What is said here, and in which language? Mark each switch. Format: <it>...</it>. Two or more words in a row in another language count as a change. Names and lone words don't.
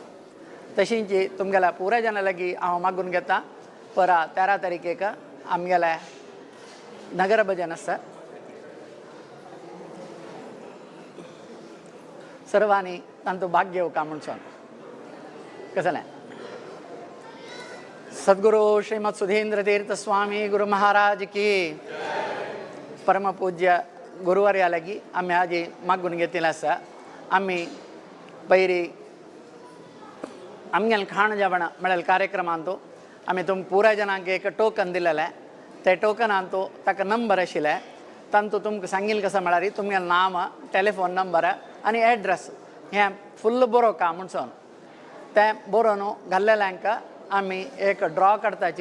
<kok>तशींच तुमगेल्या पुराय जाणां लागीं हांव मागून घेता परा 13 तारखेक आमगेले नगर भजन आसा. सर्वांनी तांचो भाग घेवका म्हूण सांग कसलें. सद्गुरु श्रीमद सुधींद्र तीर्थ स्वामी गुरु महाराज की परम पूज्य गुरुवर्या लागी आम्ही आज मागून घेतिलें आसा. आम्ही पैरी आमगेलें खाण जेवण म्हळ्यार कार्यक्रमांतू आमी तुमकां पुराय जनांक एक टोकन दिलेलें. ते टोकनांतू ताका नंबर आशिल्ले तांतू तुमकां सांगिल्लें कशें म्हळ्यार तुमगेलें नांव</kok> <en>telephone number</en> <kok>आनी एड्रेस हें फुल्ल बरोवका म्हूण सांगून तें बरोवन घाल्लेल्यांक आमी एक ड्रॉ करताची.</kok>